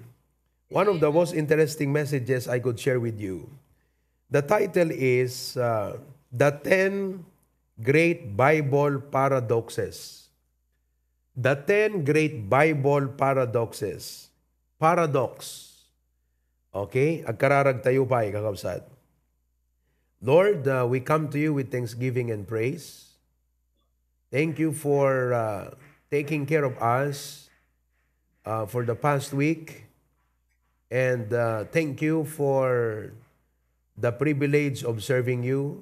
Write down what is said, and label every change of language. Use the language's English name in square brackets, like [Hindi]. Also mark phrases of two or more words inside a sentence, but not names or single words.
[English] One of the most interesting messages I could share with you. The title is The 10 Great Bible Paradoxes. The 10 Great Bible Paradoxes. Paradox. Okay? [Iloko] Agkararag tayo pa, kakabsat. [English] Lord, we come to you with thanksgiving and praise. Thank you for taking care of us for the past week. And thank you for the privilege of serving you.